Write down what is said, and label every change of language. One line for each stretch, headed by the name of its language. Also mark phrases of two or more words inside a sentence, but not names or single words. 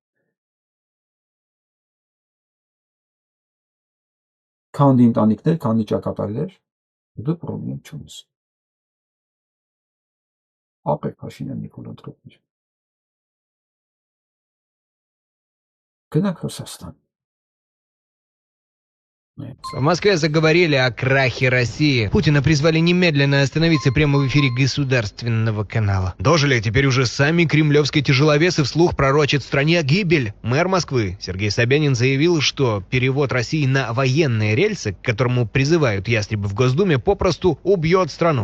Armenian: Քանդի ընտանիքներ, քանդի ճակատագրեր, դու պրոբլեմ չունես։ Ապեք Փաշինյան Նիկոլ ընտրողներ։ Գնանք Ռուսաստան։
Russian: В Москве заговорили о крахе России. Путина призвали немедленно остановиться прямо в эфире государственного канала. Дожили, теперь уже сами кремлевские тяжеловесы вслух пророчат стране гибель. Мэр Москвы Сергей Собянин заявил, что перевод России на военные рельсы, к которому призывают ястребы в Госдуме, попросту убьет страну.